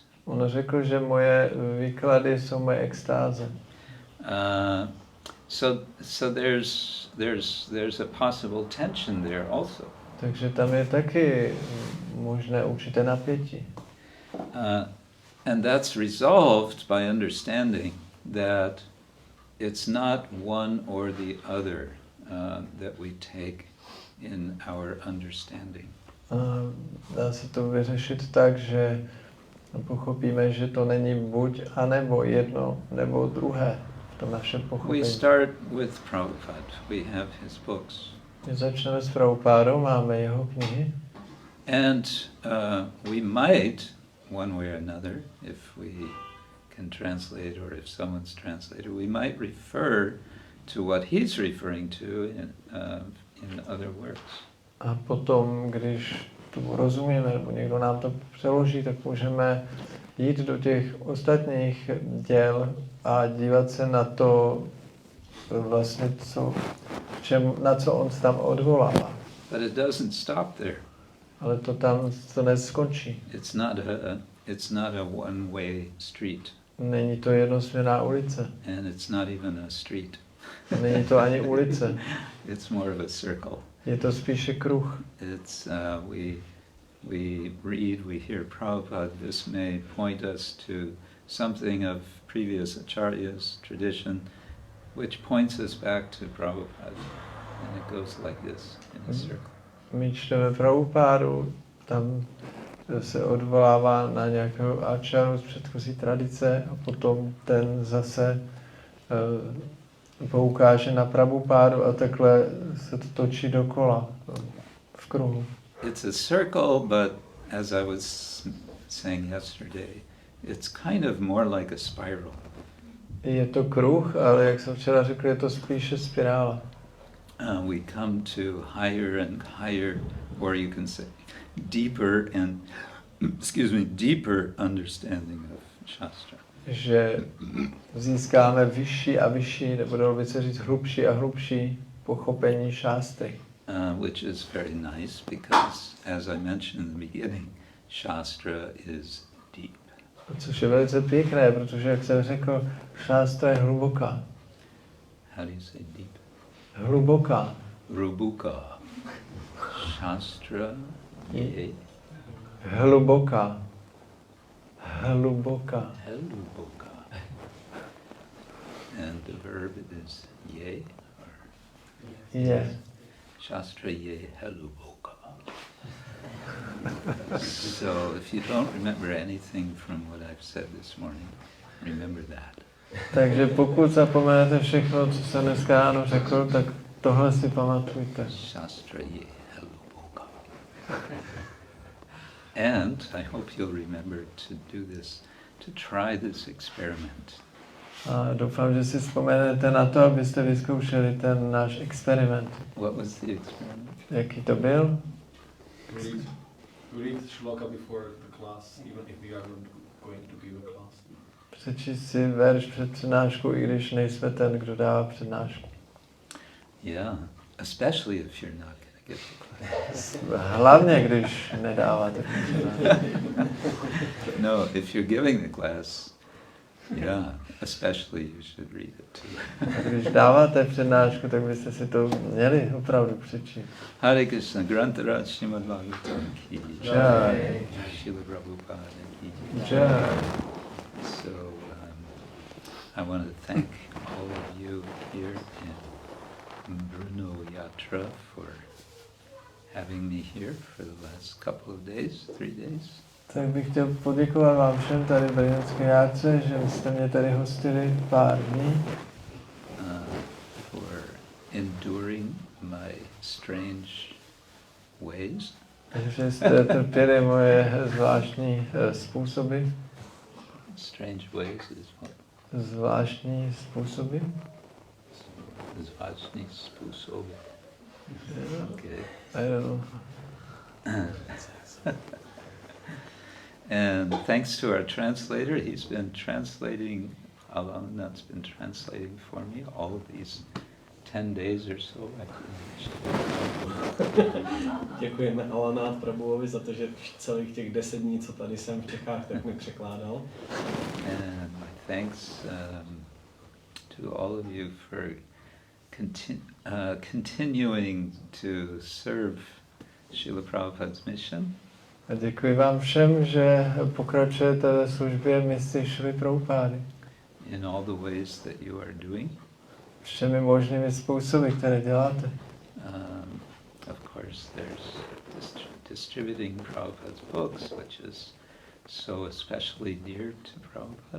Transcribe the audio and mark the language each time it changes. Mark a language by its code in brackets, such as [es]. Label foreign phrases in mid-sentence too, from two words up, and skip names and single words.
[cs] On řekl, že moje výklady jsou moje extáze. [en] So there's a possible tension there also. [cs] Takže tam je taky možné určité napětí. [en] And that's resolved by understanding that it's not one or the other that we take in our understanding. [cs] Dá se to vyřešit tak, že pochopíme, že to není buď a nebo jedno nebo druhé v tom našem pochopení. [en] We start with Prabhupada. We have his books. [cs] My začneme s Prabhupádou, máme jeho knihy. [en] And we might, one way or another, if we can translate or if someone's translated, we might refer to what he's referring to in other works. [cs] A potom, když tomu rozumíme, nebo někdo nám to přeloží, tak můžeme jít do těch ostatních děl a dívat se na to vlastně, co na co on se tam odvolává. [en] But it doesn't stop there. [cs] Ale to tam to neskončí. [en] It's not a one-way street. [cs] Není to jednosměrná ulice. [en] And it's not even a street. [cs] Není to ani ulice. [en] It's more of a circle. [cs] Je to spíše kruh. [en] It's we read, we hear Prabhupada. This may point us to something of previous acharyas' tradition, which points us back to Prabhupada. And it goes like this, in a circle. [cs] My čteme Prabhupádu, tam se odvolává na nějakého acharu z předchozí tradice a potom ten zase poukáže na Prabhupádu a takhle se to točí dokola v kruhu. [en] It's a circle, but as I was saying yesterday, it's kind of more like a spiral. [cs] Je to kruh, ale jak jsem včera řekl, je to spíše spirála. [en] We come to higher and higher, or you can say deeper and, deeper understanding of Shastra. [cs] Že získáme vyšší a vyšší, nebo dalo by se říct hlubší a hlubší pochopení šástry. [en] Which is very nice because, as I mentioned in the beginning, Shastra is deep. [cs] Což je velice pěkné, protože, jak jsem řekl, šástra je hluboká. [en] How do you say deep? [cs] Hluboká. Rubuka. Shastra ye. Hluboká. Hluboká. Heluboka. [en] And the verb is ye. [cs] Je. Shastra ye heluboka. [en] So if you don't remember anything from what I've said this morning, remember that. [cs] Takže pokud zapomenete všechno, co jsem dneska ráno řekl, tak tohle si pamatujte. Shastra ye heluboka. [en] And I hope you'll remember to do this, to try this experiment. [cs] A doufám, že si vzpomenete na to, abyste vyzkoušeli ten náš experiment. [en] What was the experiment? [cs] Jaký to byl? [en] Read shloka before the class, even if we are not going to give a class. [cs] Přečíst si verš před přednáškou, i když nejsme ten, kdo dává přednášku. [en] Yeah, especially if you're not going to give the class. [cs] Hlavně, když nedáváte přednášku. [en] No, if you're giving the class, yeah, especially you should read it too. [cs] A když dáváte přednášku, tak byste si to měli opravdu přečíst. [hi] हरे कृष्ण, ग्रन्थराज श्रीमद्भागवतम् की Jai. Srila Prabhupada ki Jai. [en] So I want to thank all of you here in Brno Yatra for having me here for the last couple of days, 3 days. [cs] Tak bych chtěl poděkovat vám všem tady v brněnské játře, že jste mě tady hostili pár dní. [en] For enduring my strange ways. [cs] Že jste trpěli moje zvláštní způsoby. [en] Strange ways is what? [cs] Zvláštní způsoby. Zvláštní způsoby. [en] Okay. I don't know. And thanks to our translator, he's been translating, Alanat's been translating for me all of these 10 days or so. [cs] Děkujeme Alanát Prabhuovi za to, že celých těch 10 dní, co tady jsem v Čechách, tak mi překládal. [en] And my thanks to all of you for continuing to serve Srila Prabhupada's mission. [cs] A děkuji vám všem, že pokračujete ve službě mistry Šrily Prabhupády. [en] In all the ways that you are doing. [cs] Všemi možnými způsoby, které děláte. [en] Of course, there's distributing Prabhupada's books, which is so especially dear to Prabhupada.